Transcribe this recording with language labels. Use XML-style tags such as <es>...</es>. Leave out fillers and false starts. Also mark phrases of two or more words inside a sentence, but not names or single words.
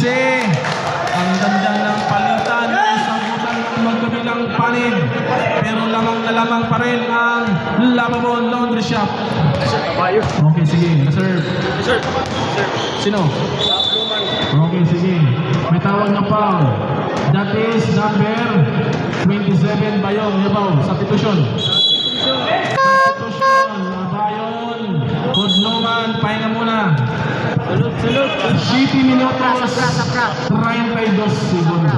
<tl>Ang ganda ng palitan. Isang butang ng magkabilang panid. Pero lamang na lamang pa rin ang Lababon Laundry Shop. Okay, sige. Reserve. Sino? Okay, sige. May tawag na foul.</tl> <en>That is number 27 Bayong. Yabaw. Substitution.</en> <tl>Bayon. Hudluman. Pahinga muna. Sulot.</tl> <es>7 minutos. 32 segundos.</es>